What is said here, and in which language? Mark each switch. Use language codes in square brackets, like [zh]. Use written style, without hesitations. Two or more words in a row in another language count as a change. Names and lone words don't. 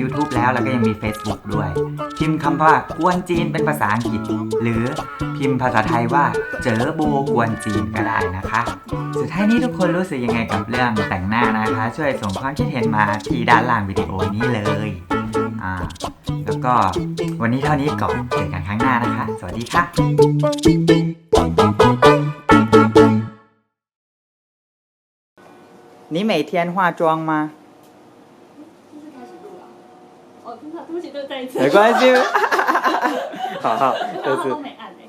[th] YouTube แล้วเราก็ยังมี Facebook ด้วยพิมพ์คำว่ากวนจีนเป็นภาษาอังกฤษหรือพิมพ์ภาษาไทยว่าเจอโบกวนจีนก็ได้นะคะสุดท้ายนี้ทุกคนรู้สึกยังไงกับเรื่องแต่งหน้านะคะช่วยส่งความคิดเห็นมาที่ด้านล่างวิดีโอนี้เลยแล้วก็วันนี้เท่านี้ก่อนเจอกันครั้งหน้านะคะสวัสดีค่ะ [zh] 你每天化妆吗？就是开始录了。哦，真的，对不起，就再一次。没关系，好好，然后都没按。